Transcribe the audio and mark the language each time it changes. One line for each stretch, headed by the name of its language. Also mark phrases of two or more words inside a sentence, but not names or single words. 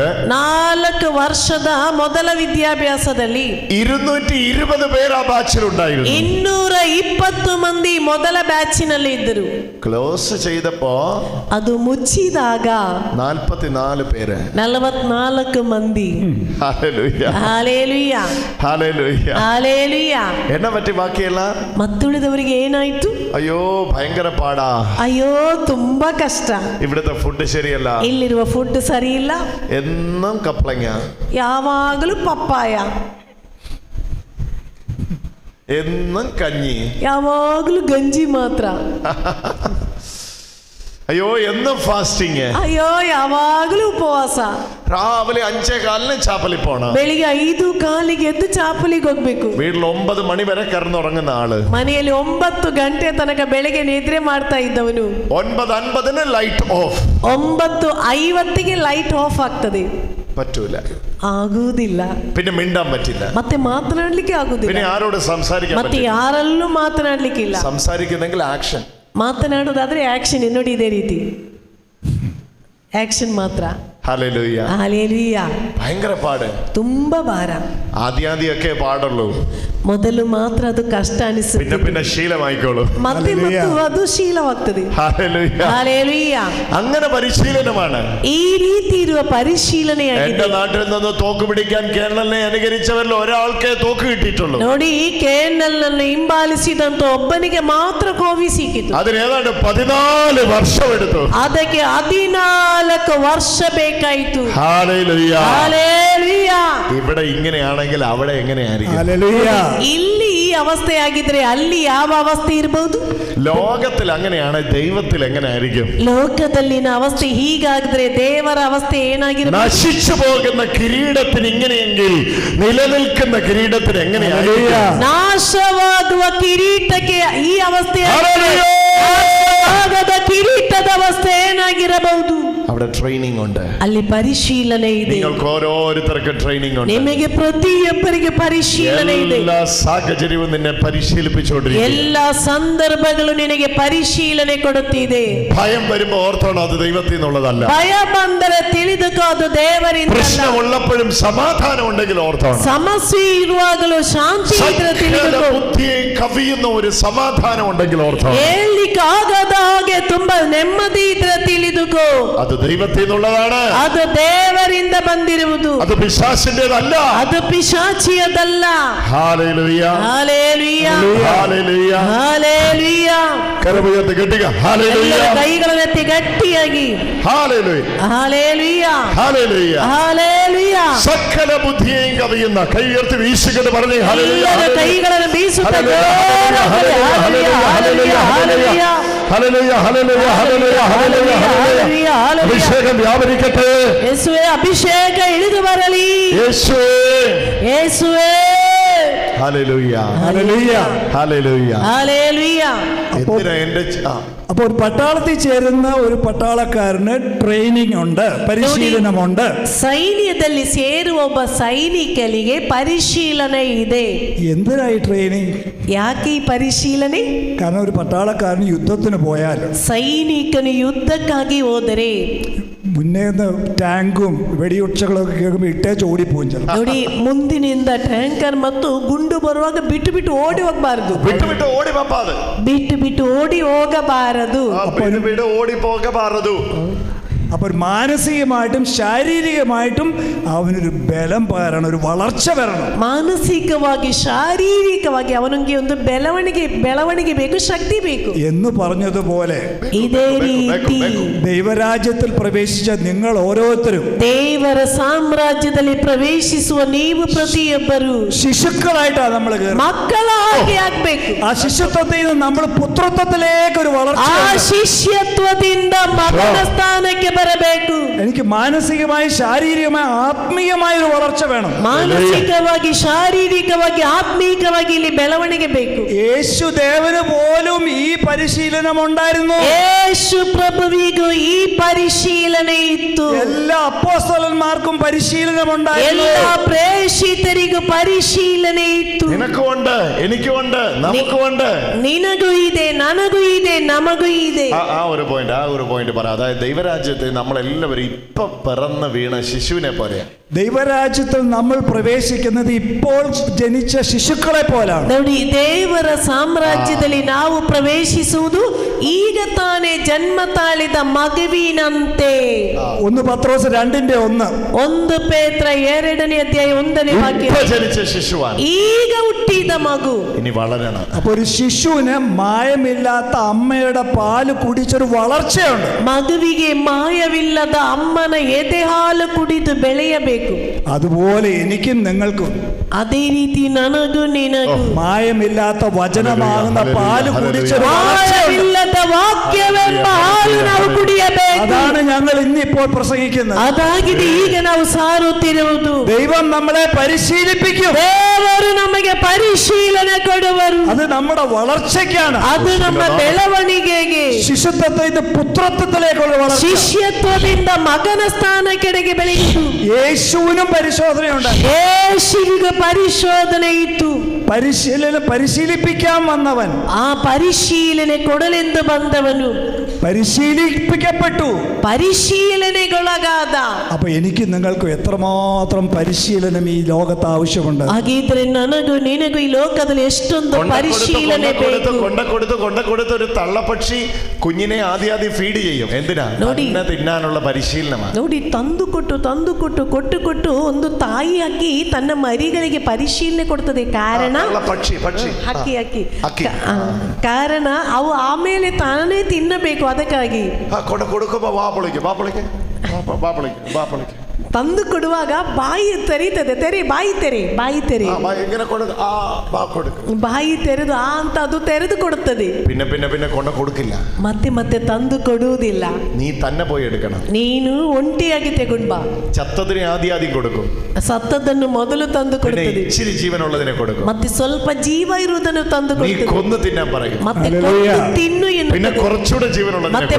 Kannada: 4 ವರ್ಷದ ಮೊದಲ ವಿದ್ಯಾಭ್ಯಾಸದಲ್ಲಿ
Malayalam: 220 പേർ ആ ബാച്ചിലുണ്ടായിരുന്നു.
Kannada: 220 ಮಂದಿ ಮೊದಲ ಬ್ಯಾಚಿನಲ್ಲಿ ಇದ್ದರು.
Malayalam: ക്ലോസ് ചെയ്തപ്പോ
Kannada: ಅದು ಮುಚ್ಚಿದಾಗ
Malayalam: 44 പേര്,
Kannada: 44 ಮಂದಿ.
Malayalam: ഹല്ലേലൂയ
Kannada: ಹಾಲೆಲೂಯ
Malayalam: ഹല്ലേലൂയ
Kannada: ಹಾಲೆಲೂಯ.
Malayalam: എന്നെ പറ്റി ബാക്കിയല്ല.
Kannada: ಮತ್ತುಳಿದವರಿಗೆ ಏನಾಯ್ತು?
Malayalam: അയ്യോ ഭയങ്കര പാടാ,
Kannada: ಅಯ್ಯೋ ತುಂಬಾ ಕಷ್ಟ,
Malayalam: ഇവിടുത്തെ ഫുഡ് ശരിയല്ല,
Kannada: ಇಲ್ಲಿರುವ ಫುಡ್ ಸರಿ ಇಲ್ಲ,
Malayalam: എന്നും കപ്പളങ്ങ,
Kannada: ಯಾವಾಗಲೂ ಪಪ್ಪಾಯ,
Malayalam: എന്നും കഞ്ഞി,
Kannada: ಯಾವಾಗಲೂ ಗಂಜಿ ಮಾತ್ರ,
Malayalam: അയ്യോ എന്നും ഫാസ്റ്റിംഗ്,
Kannada: ಅಯ್ಯೋ ಯಾವಾಗಲೂ ಉಪವಾಸ,
Malayalam: രാവിലെ 5:15 ചാപ്പലിൽ പോണം,
Kannada: ಬೆಳಿಗ್ಗೆ 5:15 ಎದ್ದು ಚಾಪಲಿಗೆ ಹೋಗ್ಬೇಕು,
Malayalam: വീട്ടിൽ 9 മണി വരെ കിടന്നുറങ്ങുന്ന ആള്,
Kannada: ಮನೆಯಲ್ಲಿ 9 ಗಂಟೆ ತನಕ ಬೆಳಿಗ್ಗೆ ನಿದ್ರೆ ಮಾಡ್ತಾ ಇದ್ದವನು
Malayalam: 9:50
English: light off,
Kannada: 9:50
English: light off
Kannada: ಆಗ್ತದೆ.
Malayalam: പറ്റൂല,
Kannada: ಆಗುವುದಿಲ್ಲ.
Malayalam: പിന്നെ മിണ്ടാൻ പറ്റില്ല,
Kannada: ಮತ್ತೆ ಮಾತನಾಡ್ಲಿಕ್ಕೆ ಆಗುದಿಲ್ಲ,
Malayalam: പിന്നെ ആരോട് സംസാരിക്കാൻ
Kannada: ಮತ್ತೆ
Malayalam: പറ്റില്ല,
Kannada: ಯಾರಲ್ಲೂ ಮಾತನಾಡ್ಲಿಕ್ಕಿಲ್ಲ.
Malayalam: സംസാരിക്കുന്നെങ്കിൽ ആക്ഷൻ,
Kannada: ಮಾತನಾಡೋದಾದ್ರೆ ಆಕ್ಷನ್. ನೋಡಿ ಇದೇ ರೀತಿ ಆಕ್ಷನ್ ಮಾತ್ರ.
Malayalam: ഹല്ലേലൂയ
Kannada: ಹಾಲೆಲೂಯ.
Malayalam: ഭയങ്കര പാട്,
Kannada: ತುಂಬಾ ಭಾರ.
Malayalam: ആദ്യാദ്യമൊക്കെ പാടുള്ളൂ,
Kannada: ಮೊದಲು ಮಾತ್ರ ಅದು ಕಷ್ಟ ಅನಿಸುತ್ತೆ,
Malayalam: പിന്നെ പിന്നെ ശീലമായിക്കോളൂ.
Kannada: ಮತ್ತೆ ಅದು ಶೀಲವಾಗ್ತದೆ.
Malayalam: ഹല്ലേലൂയ
Kannada: ಹಾಲೆಲೂಯ.
Malayalam: അങ്ങനെ പരിശീലനമാണ്.
Kannada: ಈ ರೀತಿ ಇರುವ
Malayalam: എന്റെ
Kannada: ಪರಿಶೀಲನೆಯಾಗಿದೆ.
Malayalam: നാട്ടിൽ നിന്ന് തോക്ക് പിടിക്കാൻ കേരളനെ അനുകരിച്ചവരിൽ ഒരാൾക്കേ തോക്ക് കിട്ടിയിട്ടുള്ളൂ.
Kannada: ನೋಡಿ, ಈ KNL ನನ್ನು ಹಿಂಬಾಲಿಸಿದಂತ ಒಬ್ಬನಿಗೆ ಮಾತ್ರ ಕೋವಿ ಸಿಕ್ಕಿತು.
Malayalam: അതിന് ഏതാണ്ട് 14 വർഷം എടുത്തു.
Kannada: ಅದಕ್ಕೆ 14 ವರ್ಷ ಬೇಕಾಯಿತು.
Malayalam: ഹല്ലേലൂയ
Kannada: ಹಾಲೆಲೂಯ.
Malayalam: ഇവിടെ ഇങ്ങനെയാണെങ്കിൽ അവിടെ എങ്ങനെയായിരിക്കും? ഹല്ലേലൂയ.
Kannada: ಇಲ್ಲಿ ಈ ಅವಸ್ಥೆ ಆಗಿದ್ರೆ ಅಲ್ಲಿ ಯಾವ ಅವಸ್ಥೆ ಇರಬಹುದು?
Malayalam: ലോകത്തിൽ അങ്ങനെയാണ്, ദൈവത്തിൽ എങ്ങനെയായിരിക്കും?
Kannada: ಲೋಕದಲ್ಲಿನ ಅವಸ್ಥೆ ಹೀಗಾಗಿದ್ರೆ ದೇವರ ಅವಸ್ಥೆ ಏನಾಗಿರಬಹುದು?
Malayalam: നശിച്ചു പോകുന്ന കിരീടത്തിന് ഇങ്ങനെയെങ്കിൽ നിലനിൽക്കുന്ന കിരീടത്തിന് എങ്ങനെയായിരിക്കും?
Kannada: ನಾಶವಾಗುವ ಕಿರೀಟಕ್ಕೆ ಈ ಅವಸ್ಥೆ ಆಗದ ಕಿರೀಟದ ಅವಸ್ಥೆ ಏನಾಗಿರಬಹುದು?
Malayalam: അവിടെ ട്രെയിനിങ് ഉണ്ട്,
Kannada: ಅಲ್ಲಿ ಪರಿಶೀಲನೆ ಇದೆ.
Malayalam: നിങ്ങൾക്ക് ഓരോരുത്തർക്കും ട്രെയിനിങ് ഉണ്ട്.
Kannada: ನಿಮಗೆ ಪ್ರತಿಯೊಬ್ಬರಿಗೆ ಪರಿಶೀಲನೆ ಇದೆ.
Malayalam: എല്ലാ സാഹചര്യവും നിന്നെ പരിശീലിപ്പിച്ചുകൊണ്ടിരിക്കും.
Kannada: എല്ലാ ಸಂದರ್ಭಗಳು ನಿನಗೆ ಪರಿಶೀಲನೆ ಕೊಡುತ್ತಿದೆ.
Malayalam: ഭയം വരുമ്പോ ഓർത്തോണം, അത് ദൈവത്തിൽ നിന്നുള്ളതല്ല.
Kannada: ಭಯ ಬಂದರೆ ತಿಳಿದುಕೋ, ಅದು ದೇವರಿಂದ.
Malayalam: പ്രശ്നമുള്ളപ്പോഴും സമാധാനം ഉണ്ടെങ്കിൽ ഓർത്തോണം.
Kannada: ಸಮಸ್ಯೆ ಇರುವಾಗಲೂ ಶಾಂತಿ ಇದ್ರೆ ತಿಳಿದುಕೋ.
Malayalam: ബുദ്ധിയെ കവിയുന്ന ഒരു സമാധാനം ഉണ്ടെങ്കിൽ ഓർത്തോണം.
Kannada: ಹೇಳಲಿಕ್ಕೆ ಆಗದ ಹಾಗೆ ತುಂಬಾ ನೆಮ್ಮದಿ ಇದ್ರೆ ತಿಳಿದುಕೋ,
Malayalam: അത് ദൈവത്തിൽ നിന്നുള്ളതാണ്.
Kannada: ಅದು ದೇವರಿಂದ ಬಂದಿರುವುದು,
Malayalam: അത് പിശാചിന്റേതല്ല.
Kannada: ಅದು ಪಿಶಾಚಿಯದಲ್ಲ.
Malayalam: ഹല്ലേലൂയ
Kannada: ಹಾಲೆಲೂಯ
Malayalam: ഹല്ലേലൂയ
Kannada: ಹಾಲೆಲೂಯ.
Malayalam: കരമുയർത്തി കെട്ടുക. ഹല്ലേലൂയ
Kannada: ಎಲ್ಲರ ಕೈಗಳನ್ನೆತ್ತಿ ಗಟ್ಟಿಯಾಗಿ
Malayalam: ഹല്ലേലൂയ
Kannada: ಹಾಲೆಲೂಯ
Malayalam: ഹല്ലേലൂയ.
Kannada: ಹಾಲೆಲೂಯ.
Malayalam: സകല ബുദ്ധിയെയും കവിയുന്ന കൈ ഉയർത്തി വീശിക്കൊണ്ട് പറഞ്ഞു ഹല്ലേലൂയ
Kannada: ಎಲ್ಲರ ಕೈಗಳನ್ನು ಬೀಸುತ್ತಾ
Malayalam: ഹല്ലേലൂയ ഹല്ലേലൂയ ഹല്ലേലൂയ ഹല്ലേലൂയ ഹല്ലേലൂയ ഹല്ലേലൂയ ഹല്ലേലൂയ. അഭിഷേകം വ്യാപരിക്കട്ടെ.
Kannada: ಯೇಸುವೆ, ಅಭಿಷೇಕ ಇಳಿದು ಬರಲಿ.
Malayalam: യേശുവേ
Kannada: ಯೇಸುವೆ.
Malayalam: ഹല്ലേലൂയ ഹല്ലേലൂയ. ഹല്ലേലൂയ.
Kannada: ಹಾಲೆಲೂಯ.
Malayalam: എന്തിനാ എന്റെ അപ്പോൾ ഒരു പട്ടാളത്തിൽ ചേരുന്ന ഒരു പട്ടാളക്കാരന് ട്രെയിനിങ് ഉണ്ട്, പരിശീലനമുണ്ട്.
Kannada: ಸೈನ್ಯದಲ್ಲಿ ಸೇರುವ ಒಬ್ಬ ಸೈನಿಕನಿಗೆ ಪರಿಶೀಲನೆ ಇದೆ.
Malayalam: എന്തിനായി ട്രെയിനിങ്?
Kannada: ಯಾಕೆ ಈ ಪರಿಶೀಲನೆ?
Malayalam: കാരണം ഒരു പട്ടാളക്കാരൻ യുദ്ധത്തിന് പോയാൽ
Kannada: ಸೈನಿಕನು ಯುದ್ಧಕ್ಕಾಗಿ ಹೋದರೆ
Malayalam: മുന്നേ ടാങ്കും വെടിയൊച്ചകളൊക്കെ കേൾക്കുമ്പോൾ ഇട്ടേച്ച് ഓടിപ്പോവും ചിലപ്പോൾ.
Kannada: ನೋಡಿ, ಮುಂದಿನಿಂದ ಟ್ಯಾಂಕರ್ ಮತ್ತು ಗುಂಡು ಬರುವಾಗ ಬಿಟ್ಟು ಬಿಟ್ಟು ಓಡಿ ಹೋಗಬಾರದು.
Malayalam: വിട്ടു വിട്ട് ഓടി പപ്പാത്.
Kannada: ಬಿಟ್ಟು ಬಿಟ್ಟು ಓಡಿ ಹೋಗಬಾರದು.
Malayalam: വിട്ട് ഓടി പോകബാറതു. അപ്പോൾ മാനസികമായിട്ടും ശാരീരികമായിട്ടും അവനൊരു ബലം പകരണം, ഒരു വളർച്ച വരണം.
Kannada: ಮಾನಸಿಕವಾಗಿ ಶಾರೀರಿಕವಾಗಿ ಅವನಿಗೆ ಒಂದು ಬೆಳವಣಿಗೆ ಬೇಕು, ಶಕ್ತಿ ಬೇಕು
Malayalam: എന്ന് പറഞ്ഞതുപോലെ
Kannada: ಇದೇ ರೀತಿ
Malayalam: ദൈവരാജ്യത്തിൽ പ്രവേശിച്ച നിങ്ങൾ ഓരോരുത്തരും
Kannada: ದೇವರ ಸಾಮ್ರಾಜ್ಯದಲ್ಲಿ ಪ್ರವೇಶಿಸುವ ನೀವು ಪ್ರತಿಯೊಬ್ಬರು
Malayalam: ശിശുക്കളായിട്ടാണ് നമ്മൾ കയറുന്നത്.
Kannada: ಮಕ್ಕಳಾಗಿ ಆಗ್ಬೇಕು.
Malayalam: ആ ശിശുത്വത്തിൽ നിന്ന് നമ്മൾ പുത്രത്വത്തിലേക്ക് ഒരു വളർച്ച.
Kannada: ಆ ಶಿಷ್ಯತ್ವದಿಂದ ಮಗನ ಸ್ಥಾನಕ್ಕೆ ಬರಬೇಕು.
Malayalam: എനിക്ക് മാനസികമായി ശാരീരികമായി ആത്മീയമായ ഒരു വളർച്ച വേണം.
Kannada: ಮಾನಸಿಕವಾಗಿ ಶಾರೀರಿಕವಾಗಿ ಆತ್ಮೀಕವಾಗಿ ಇಲ್ಲಿ ಬೆಳವಣಿಗೆ ಬೇಕು.
Malayalam: യേശുദേവന് പോലും ഈ പരിശീലനം ഉണ്ടായിരുന്നു.
Kannada: ಯೇಸು ಪ್ರಭುವಿಗೂ ಈ ಪರಿಶೀಲನೆ ಇತ್ತು.
Malayalam: എല്ലാ അപ്പോസ്തലന്മാർക്കും പരിശീലനം ഉണ്ടായിരുന്നു.
Kannada: ಎಲ್ಲ ಪ್ರೇಷಿತರಿಗೂ ಪರಿಶೀಲನೆ ಇತ್ತು.
Malayalam: നിനക്കുമുണ്ട്, എനിക്കുമുണ്ട്, നമുക്കുമുണ്ട്.
Kannada: ನಿನಗೂ ಇದೆ, ನನಗೂ ಇದೆ, ನಮಗೂ ಇದೆ.
Malayalam: ആ ഒരു പോയിന്റ് പറ. അതായത് ദൈവരാജ്യത്തിൽ നമ്മളെല്ലാവരും ഇപ്പൊ പിറന്ന് വീണ ശിശുവിനെ പോലെയാണ്. ദൈവരാജ്യത്തിൽ നമ്മൾ പ്രവേശിക്കുന്നത് ഇപ്പോൾ ജനിച്ച ശിശുക്കളെ പോലാണ്.
Kannada: ನೋಡಿ, ದೇವರ ಸಾಮ್ರಾಜ್ಯದಲ್ಲಿ ನಾವು ಪ್ರವೇಶಿಸುವುದು ಈಗ ತಾನೇ ಜನ್ಮ ತಾಳಿದ ಮಗುವಿನಂತೆ.
Malayalam: 1 പത്രോസ് 2:1.
Kannada: 1 ಪೇತ್ರ 2ನೇ ಅಧ್ಯಾಯ 1ನೇ ವಾಕ್ಯ.
Malayalam: ഇപ്പൊ ജനിച്ച ശിശുവാണ്,
Kannada: ಈಗ ಹುಟ್ಟಿದ ಮಗು.
Malayalam: ഇനി വളരണം. അപ്പൊ ഒരു ശിശുവിന് മായമില്ലാത്ത അമ്മയുടെ പാല് കുടിച്ചൊരു വളർച്ചയുണ്ട്.
Kannada: ಮಗುವಿಗೆ ಮಾಯವಿಲ್ಲದ ಅಮ್ಮನ ಎದೆ ಹಾಲು ಕುಡಿದು ಬೆಳೆಯಬೇಕು.
Malayalam: അതുപോലെ എനിക്കും നിങ്ങൾക്കും
Kannada: ಅದೇ ರೀತಿ ನನಗೂ ನಿನಗೂ
Malayalam: മായമില്ലാത്ത വചനമാകുന്ന പാല് കുടിച്ചൊരു
Kannada: ಮಾಯವಿಲ್ಲದ ವಾಕ್ಯವೆಂಬ ಹಾಲು ನಾವು ಕುಡಿಯಬೇಕು.
Malayalam: അതാണ് ഞങ്ങൾ ഇന്നിപ്പോൾ പ്രസംഗിക്കുന്നത്.
Kannada: ಅದಾಗಿದೆ ಈಗ ನಾವು ಸಾರುತ್ತಿರುವುದು.
Malayalam: ദൈവം നമ്മളെ പരിശീലിപ്പിക്കും.
Kannada: ದೇವರು ನಮಗೆ ಪರಿಶೀಲನೆ ಕೊಡುವರು.
Malayalam: അത് നമ്മുടെ വളർച്ചയ്ക്കാണ്.
Kannada: ಅದು ನಮ್ಮ ಬೆಳವಣಿಗೆಗೆ.
Malayalam: ശിശുത്വത്തിൽ പുത്രത്വത്തിലേക്കുള്ള വളർച്ച.
Kannada: ಶಿಷ್ಯತ್ವದಿಂದ ಮಗನ ಸ್ಥಾನಕ್ಕೆಡೆಗೆ ಬೆಳೆಯಿತು.
Malayalam: യേശുവിനും പരിശോധനയുണ്ട്.
Kannada: ಯೇಸುವಿಗೆ ಪರಿಶೋಧನೆ ಇತ್ತು.
Malayalam: പരിശീലിപ്പിക്കാൻ വന്നവൻ,
Kannada: ಆ ಪರಿಶೀಲನೆ ಕೊಡಲೆಂದು ಬಂದವನು
Malayalam: പരിശീലിപ്പിക്കപ്പെട്ടു,
Kannada: ಪರಿಶೀಲನೆಗೊಳಗಾದ.
Malayalam: അപ്പൊ എനിക്ക് നിങ്ങൾക്കും എത്രമാത്രം പരിശീലനം ഈ ലോകത്ത് ആവശ്യമുണ്ട്.
Kannada: ಹಾಗಿದ್ರೆ ನನಗೂ ನಿನಗೂ ಈ ಲೋಕದಲ್ಲಿ ಎಷ್ಟೊಂದು ಪರಿಶೀಲನೆ ಬೇಕು.
Malayalam: കൊണ്ട ഒരു തള്ളപ്പക്ഷി കുഞ്ഞിനെ ആദ്യം ഫീഡ് ചെയ്യും. എന്തിനാ? തിന്നാനുള്ള പരിശീലനമാണ്.
Kannada: ನೋಡಿ, ತಂದು ಕೊಟ್ಟು ಒಂದು ತಾಯಿ ಹಕ್ಕಿ ತನ್ನ ಮರಿಗಳಿಗೆ ಪರಿಶೀಲನೆ ಕೊಡ್ತದೆ. ಕಾರಣ ಹಕ್ಕಿ ಕಾರಣ ಅವು ಆಮೇಲೆ ತಾನೇ ತಿನ್ನಬೇಕು. ಅದಕ್ಕಾಗಿ ತಂದು ಕೊಡುವಾಗ ಬಾಯಿ ತೆರೀತದೆ. ಬಾಯಿ ತೆರೆದು ಅಂತ ಅದು ತೆರೆದು ಕೊಡುತ್ತದೆ.
Malayalam: പിന്നെ കൊണ്ട് കൊടുക്കില്ല.
Kannada: ಮತ್ತೆ ತಂದು ಕೊಡುವುದಿಲ್ಲ.
Malayalam: നീ തന്നെ പോയി എടുക്കണം.
Kannada: ನೀನು ಒಂಟಿಯಾಗಿ ತಗೊಂಡು ಬಾ.
Malayalam: ചത്തതിനെ ആദ്യം കൊടുക്കും.
Kannada: ಸತ್ತದನ್ನು ಮೊದಲು ತಂದು ಕೊಡುತ್ತದೆ.
Malayalam: ഇച്ചിരി ജീവനുള്ളതിനെ കൊടുക്കും.
Kannada: ಮತ್ತೆ ಸ್ವಲ್ಪ ಜೀವ ಇರುವುದನ್ನು ತಂದು ಕೊಡುತ್ತದೆ.
Malayalam: നീ കൊന്നു തിന്നാൻ പറയും.
Kannada: ಮತ್ತೆ ಕೊಂದು ತಿನ್ನು ಎನ್ನುತ್ತದೆ.
Malayalam: പിന്നെ കുറച്ചുകൂടെ ജീവനുള്ളതിനെ